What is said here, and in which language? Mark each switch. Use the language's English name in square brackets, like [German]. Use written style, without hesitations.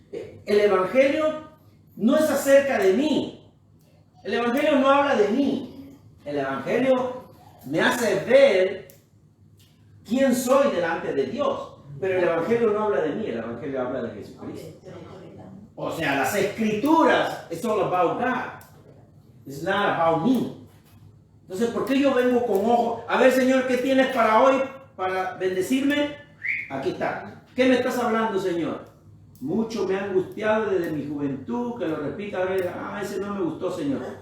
[Spanish] El Evangelio no es acerca de mí. El Evangelio no habla de mí. El Evangelio me hace ver quién soy delante de Dios. Pero el Evangelio no habla de mí, el Evangelio habla de Jesucristo. O sea, las Escrituras, [English] it's all about God. It's not about me. [Spanish] Entonces, ¿por qué yo vengo con ojo? A ver, Señor, ¿qué tienes para hoy? Para bendecirme. Aquí está. ¿Qué me estás hablando, Señor? Mucho me ha angustiado desde mi juventud, que lo repita a ver, ese no me gustó, Señor.